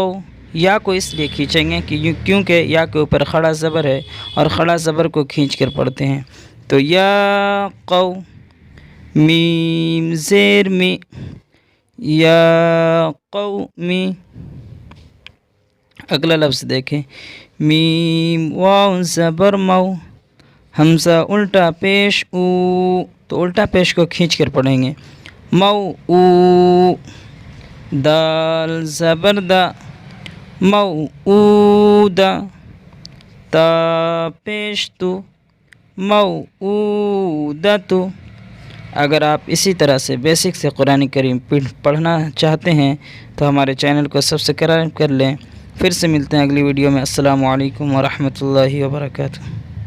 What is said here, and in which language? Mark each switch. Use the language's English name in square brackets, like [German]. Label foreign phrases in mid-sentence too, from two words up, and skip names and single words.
[Urdu] یا کو اس لیے کھینچیں گے کیونکہ یا کے اوپر خڑا زبر ہے اور خڑا زبر کو کھینچ کر پڑھتے ہیں، تو یا قو، میم زیر می، یا قومی۔ اگلا لفظ دیکھیں، میم واو زبر مو، حمزہ الٹا پیش او، تو الٹا پیش کو کھینچ کر پڑھیں گے، مو او، دال زبر دا، مو او دا، تا پیش تو، مو او دا تو۔ اگر آپ اسی طرح سے بیسک سے قرآن کریم پڑھنا چاہتے ہیں تو ہمارے چینل کو سبسکرائب کر لیں۔ پھر سے ملتے ہیں اگلی ویڈیو میں۔ [Arabic] السلام علیکم ورحمۃ اللہ وبرکاتہ۔